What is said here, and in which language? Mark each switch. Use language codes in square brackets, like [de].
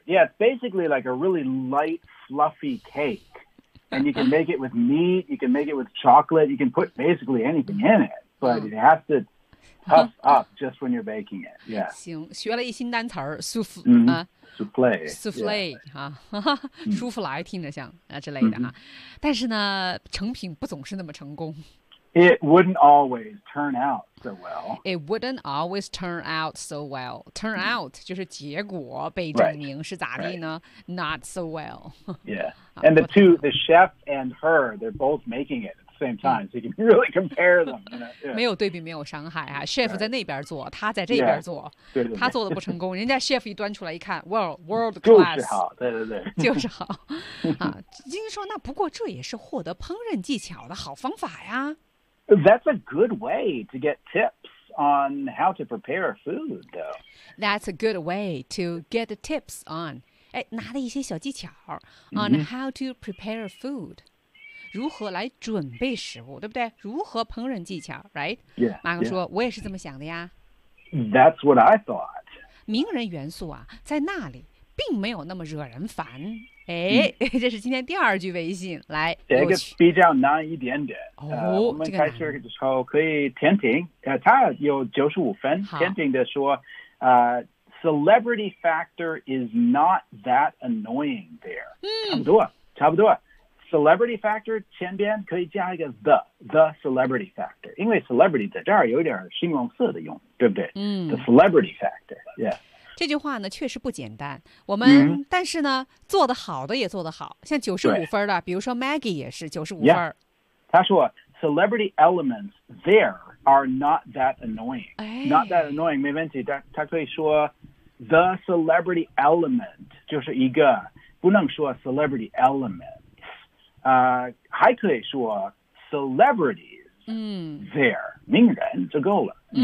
[en] Yeah, it's basically like a really light, fluffy cake, and you can make it with meat. You can make it with chocolate. You can put basically anything in it, but it has to puff up just when you're baking it. Yeah. [zh] 行，学了一新单词儿 souffle. [en] Souffle, yeah. [zh] 啊，舒芙莱听着像啊之类的哈、啊，但是呢，成品不总是那么成功。 [en] It wouldn't always turn out so well. It wouldn't always turn out so well. Turn out [zh] 就是结果被证明是咋地呢 [en] right. ？Not so well. Yeah, and the two, the chef and her, they're both making it at the same time, so you can really compare them. You know? yeah. [zh] 没有对比，没有伤害啊。Chef 在那边做，他在这边做， [en] yeah. [zh] 对对对他做的不成功，人家 chef 一端出来一看 ，world class，就是好，对对对，就是好。啊，金说那不过这也是获得烹饪技巧的好方法呀。 [en] That's a good way to get tips on how to prepare food, though. That's a good way to get the tips on. [zh] 哎，拿了一些小技巧 [en] on how to prepare food. [zh] 如何来准备食物，对不对？如何烹饪技巧 ， [en] right? Yeah. [zh] 马哥说， [en] yeah. [zh] 我也是这么想的呀。 [en] That's what I thought. [zh] 名人元素啊，在那里并没有那么惹人烦。哎，这是今天第二句微信，来，这个比较难一点点。哦，我们开始的时候可以天庭，他有95分。天庭的说， [en] celebrity factor is not that annoying there。 [zh] 差不多。 Celebrity factor 前边可以加一个 [en] the celebrity factor， [zh] 因为 celebrity 在这儿有点形容词的用，对不对？嗯 [en] ，the celebrity factor， yeah。 [zh] 这句话呢确实不简单我们、但是呢做得好的也做得好像95分的比如说 Maggie 也是95分 [en] yeah, [zh] 他说 [en] celebrity elements there are not that annoying、哎、 not that annoying [zh] 没问题 他可以说 [en] the celebrity element [zh] 就是一个不能说 [en] celebrity elements、 [zh] 还可以说 [en] celebrities、there [zh] 名人就够了